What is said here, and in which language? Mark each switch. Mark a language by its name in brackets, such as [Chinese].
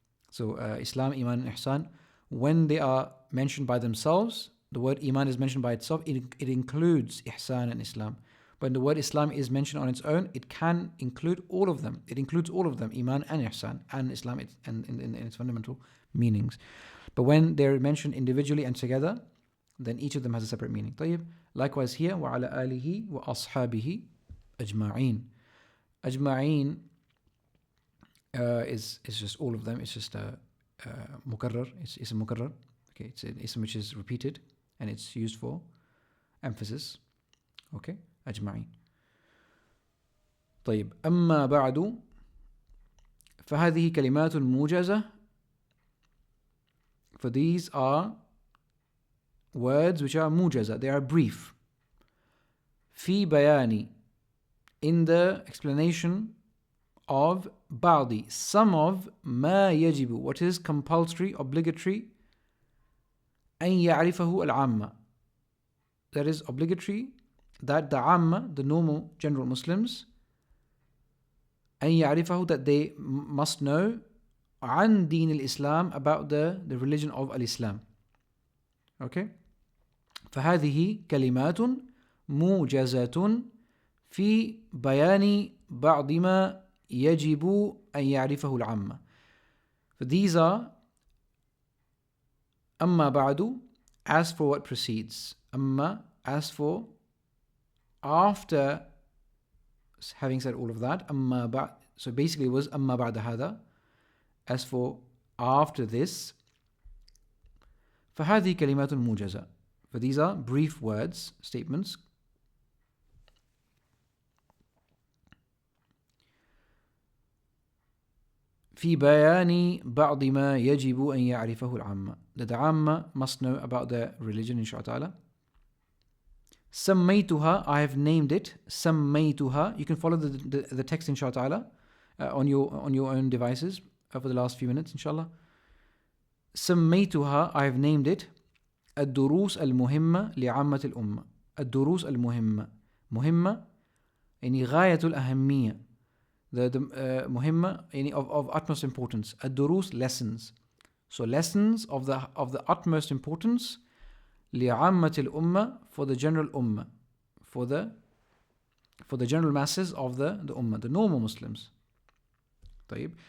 [English] So Islam, iman and ihsan, when they are mentioned by themselves, the word iman is mentioned by itself, it includes ihsan and Islam. When the word Islam is mentioned on its own, it can include all of them. It includes all of them, iman and ihsan, and Islam and in its fundamental meanings. But when they're mentioned individually and together, then each of them has a separate meaning. [Arabic] طيب. Likewise here, وَعَلَى آلِهِ وَأَصْحَابِهِ أَجْمَعِينَ. [English] Ajma'een is just all of them. It's just a mukarrar. It's a mukarrar. Okay, it's an ism which is repeated and it's used for emphasis. Okay, أجمعين. [Arabic] طيب. أما بعد فهذه كلمات موجزة. [English] For these are words which are mujaza, they are brief. في بيان, in the explanation of بعض, some of ما يجب, what is compulsory, obligatory, [Arabic] أن يعرفه العامة, [English] that is obligatory, that the عامة, the normal general Muslims, أن يعرفه, that they must know, [Arabic] عن دين الإسلام, [English] about the religion of al-Islam. Okay? [Arabic] فهذه كلمات موجزة في بيان بعض ما يجب أن يعرفه العامة. [English] For these are [Arabic] أما بعد, [English] as for what precedes. أما, as for, after having said all of that. أما بعد, so basically it was [Arabic] أما بعد هذا, [English] as for after this. [Arabic] فهذه كلمات موجزة. [English] For these are brief words, statements. [Arabic] في بيان بعض ما يجب أن يعرفه العامة. That the عامة [English] must know about their religion, [Arabic] inshallah ta'ala. [English] سميتها, I have named it. [Arabic] سميتها. [English] You can follow the text inshallah ta'ala on your own devices for the last few minutes inshallah. سميتها, I have named it. [Arabic] الدروس المهمة لعامة الأمة. الدروس المهمة. مهمة [English] يعني غاية الأهمية. The [Arabic] مهمة يعني [English] of utmost importance. الدروس, lessons. So lessons of the utmost importance [Arabic] لعامة الأمة, [English] for the general ummah, for the general masses of the ummah, the normal Muslims. طيب.